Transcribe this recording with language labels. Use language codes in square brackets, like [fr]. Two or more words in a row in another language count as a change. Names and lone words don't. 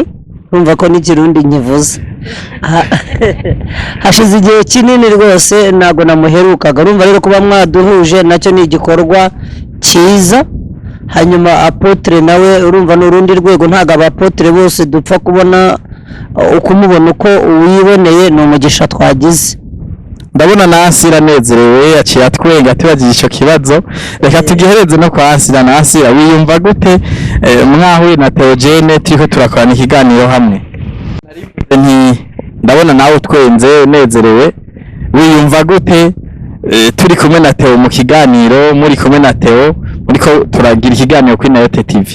[rw] Urumva ko n'ikirundi nkivuze hashize igihe kinini rwose, ntago namuherukaga. Urumva rero kuba mwaduhuje nacyo ni igikorwa cyiza. Hanyuma Apotre nawe urumva n'urundi rwego, ntago abapotre bose dupfa kubona ukumubona uko uwiboneye. Ni umugisha twagize. [rn] Ndabona na Asira nezerewe, yaciye atwenga tubagiye ico kibazo. Reka tugihereze no kwa Asira. Na Asira, wiyumva gute mwahuye na Theogene turiko turakorana ikiganiro hamwe? Ndabona nawe utwenze unezerewe, wiyumva gute turi kumwe na Theo mu kiganiro, muri kumwe na Theo muriko turagira ikiganiro kuri Nayote TV?